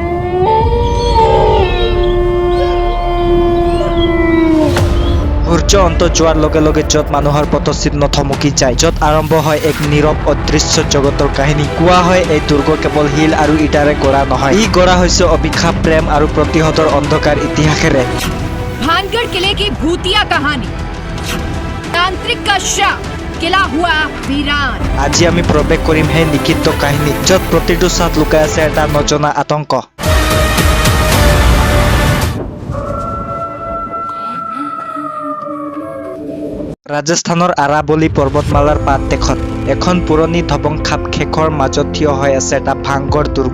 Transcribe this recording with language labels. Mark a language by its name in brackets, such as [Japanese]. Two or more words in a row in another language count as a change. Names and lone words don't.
[Assamese] সূৰ্য অন্ত যোৱাৰ লগে লগে য'ত মানুহৰ পদচিহ্ন থমকি যায়, য'ত আৰম্ভ হয় এক নীৰৱ অদৃশ্য জগতৰ কাহিনী। কোৱা হয় এই দুৰ্গ কেৱল শিল আৰু ইটাৰে গঢ়া নহয়, ই গঢ়া হৈছে অভিশাপ, প্ৰেম আৰু প্ৰতিশোধৰ অন্ধকাৰ ইতিহাসেৰে। [Hindi] भानगढ़ किले की भूतिया कहानी, तांत्रिक का श्राप, किला हुआ वीरान। [Assamese] আজি আমি প্ৰৱেশ কৰিম সেই নিষিদ্ধ কাহিনীত, য'ত প্ৰতিটো ছাট লুকাই আছে এটা নজনা আতংক। ৰাজস্থানৰ আৰাৱলী পৰ্বতমালাৰ পাত দেশত এখন পুৰণি ধ্বংসাৱশেষৰ মাজত থিয় হৈ আছে এটা ভাংগৰ দুৰ্গ।